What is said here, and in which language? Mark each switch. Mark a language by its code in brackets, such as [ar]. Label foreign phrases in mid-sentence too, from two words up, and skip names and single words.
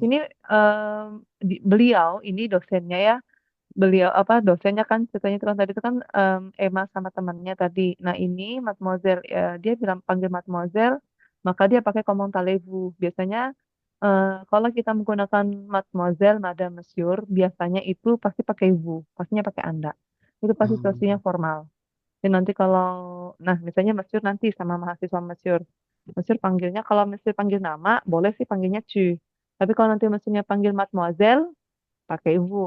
[id] sini beliau ini dosennya ya. Beliau apa dosennya kan ceritanya itu kan tadi itu kan Emma sama temannya tadi. Nah, ini mademoiselle dia bilang panggil mademoiselle, maka dia pakai vous. Biasanya kalau kita menggunakan [fr] mademoiselle, madame, monsieur, [id] biasanya itu pasti pakai vous, pastinya pakai Anda. Itu pasti situasinya oh, formal. Dan nanti kalau, nah misalnya Monsieur nanti sama mahasiswa Monsieur, Monsieur panggilnya kalau Monsieur panggil nama, boleh sih panggilnya cu. Tapi kalau nanti Monsieurnya panggil Mademoiselle, pakai vous.